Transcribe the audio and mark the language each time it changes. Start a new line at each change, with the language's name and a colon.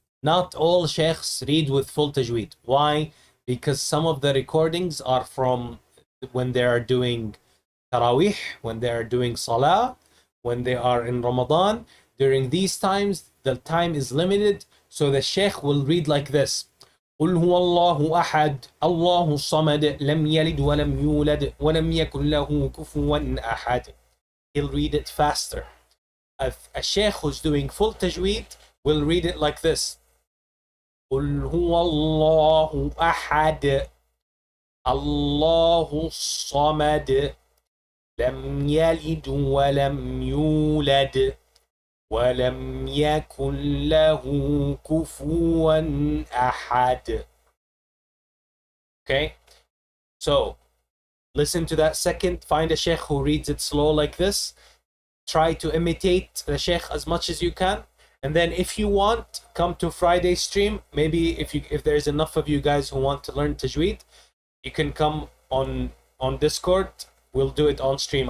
English: Not all sheikhs read with full tajweed. Why? Because some of the recordings are from when they are doing Taraweeh, when they are doing Salah, when they are in Ramadan. During these times, the time is limited, so the Sheikh will read like this.
Arabic: قل هو الله أحد الله الصمد لم يلد ولم يولد ولم يكن له كفوا أحد.
English: He'll read it faster. A Sheikh who's doing full tajweed will read it like this.
Arabic: قل هو الله أحد الله الصمد لم يلد ولم يولد ولم يكن له كفوا أحد.
English: Okay, so listen to that second. Find a sheikh who reads it slow like this. Try to imitate the sheikh as much as you can. And then if you want, come to Friday stream. Maybe if there's enough of you guys who want to learn tajweed, you can come on Discord. We'll do it on stream.